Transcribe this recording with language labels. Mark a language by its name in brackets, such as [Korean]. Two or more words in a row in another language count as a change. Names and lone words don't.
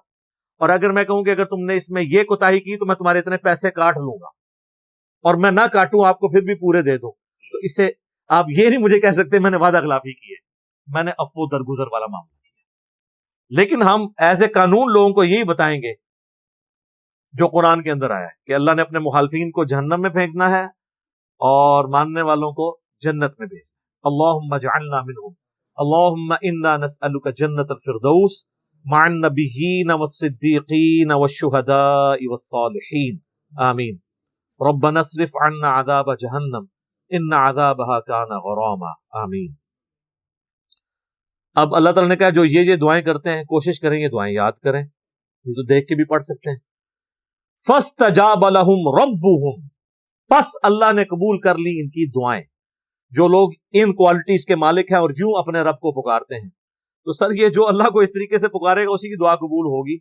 [Urdu] اور اگر میں کہوں کہ اگر تم نے اس میں یہ کوتاہی کی تو میں تمہارے اتنے پیسے کاٹ لوں گا، اور میں نہ کاٹوں آپ کو پھر بھی پورے دے دوں، تو اس سے آپ یہ نہیں مجھے کہہ سکتے میں نے وعدہ خلافی کی ہے، میں نے عفو درگزر والا معاملہ کیا. لیکن ہم [English] as a [Urdu] قانون لوگوں کو یہی بتائیں گے جو قرآن کے اندر آیا ہے کہ اللہ نے اپنے مخالفین کو جہنم میں پھینکنا ہے اور ماننے والوں کو جنت میں بھیجنا. [Arabic] اللهم اجعلنا منهم، اللهم إنا نسألك جنة الفردوس مع النبيين والصديقين والشهداء والصالحين, आमीन। ربنا اصرف عنا عذاب جهنم إن عذابها كان غراما, आमीन। [Urdu] اب اللہ تعالیٰ نے کہا جو یہ دعائیں کرتے ہیں، کوشش کریں یہ دعائیں یاد کریں، یہ تو دیکھ کے بھی پڑھ سکتے ہیں. [Arabic] فاستجاب لهم ربهم, [Urdu] بس اللہ نے قبول کر لی ان کی دعائیں. جو لوگ ان کوالٹیز کے مالک ہیں اور یوں اپنے رب کو پکارتے ہیں، تو سر یہ جو اللہ کو اس طریقے سے پکارے گا اسی کی دعا قبول ہوگی.